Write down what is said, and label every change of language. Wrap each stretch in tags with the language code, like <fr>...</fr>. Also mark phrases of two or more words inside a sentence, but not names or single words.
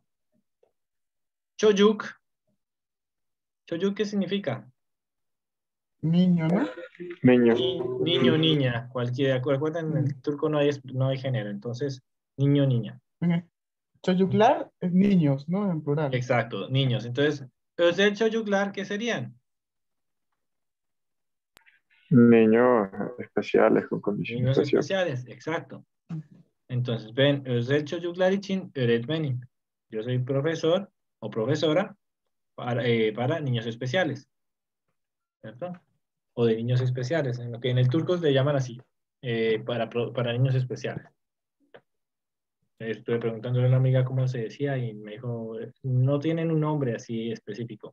<tr>Çocuk. Çocuk,</tr> <es>¿qué significa? niño, ¿no? Niño. Niño, niña, cualquiera. Recuerden, en el turco no hay género, entonces, niño, niña. Çocuklar es niños, ¿no? En plural. Exacto, niños. Entonces,</es> <tr>özel çocuklar,</tr> <es>¿qué serían? Niños especiales con condición Niños especial. especiales, exacto. Entonces, ven,</es> <tr>özel çocuklar için öğretmenim.</tr> <es>Yo soy profesor o profesora para niños especiales, ¿cierto? O de niños especiales, en lo que en el turco le llaman así, para niños especiales. Estuve preguntándole a una amiga cómo se decía y me dijo, no tienen un nombre así específico.</es>